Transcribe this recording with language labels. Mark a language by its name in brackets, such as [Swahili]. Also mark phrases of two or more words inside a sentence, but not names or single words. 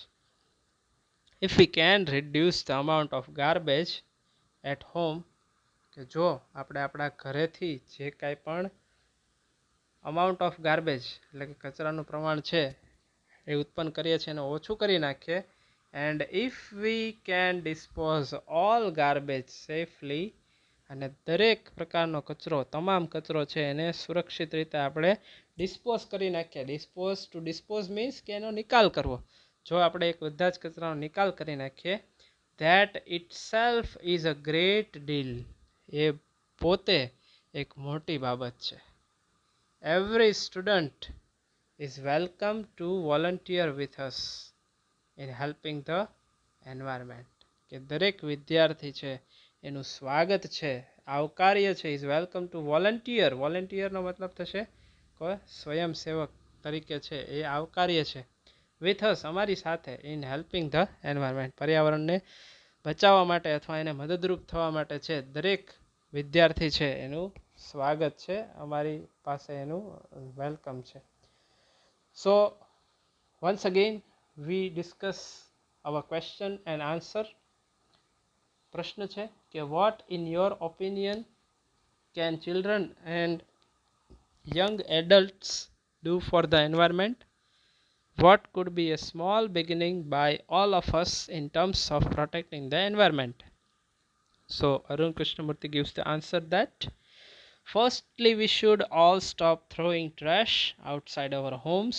[English] if we can reduce the amount of garbage at home, [Gujarati] કે કે જો આપણે આપણા ઘરેથી જે કાંઈ પણ [English] amount of garbage [Gujarati] એટલે કે કચરાનું પ્રમાણ છે એ ઉત્પન્ન કરીએ છીએ એને ઓછું કરી નાખીએ [English] and if we can dispose all garbage safely [Gujarati] અને દરેક પ્રકારનો કચરો તમામ કચરો છે એને સુરક્ષિત રીતે આપણે ડિસ્પોઝ કરી નાખીએ. [English] dispose means [Gujarati] કે એનો નિકાલ કરવો. જો આપણે એક બધા જ કચરાનો નિકાલ કરી નાખીએ [English] that itself is a great deal. [Gujarati] એ પોતે એક મોટી બાબત છે. [English] every student is welcome to volunteer with us in helping the environment. [Gujarati] કે દરેક વિદ્યાર્થી છે એનું સ્વાગત છે, આવકાર્ય છે. [English] is welcome to volunteer. [Gujarati] વોલન્ટિયરનો મતલબ થશે કોઈ સ્વયંસેવક તરીકે છે એ આવકાર્ય છે. [English] with us [Gujarati] અમારી સાથે [English] in helping the environment [Gujarati] પર્યાવરણને બચાવવા માટે અથવા એને મદદરૂપ થવા માટે છે દરેક વિદ્યાર્થી છે એનું સ્વાગત છે, અમારી પાસે એનું વેલકમ છે. [English] So once again we discuss our question and answer. [Gujarati] પ્રશ્ન છે કે [English] what in your opinion can children and young adults do for the environment? What could be a small beginning by all of us in terms of protecting the environment? So Arun Krishnamurthy gives the answer that firstly, we should all stop throwing trash outside our homes.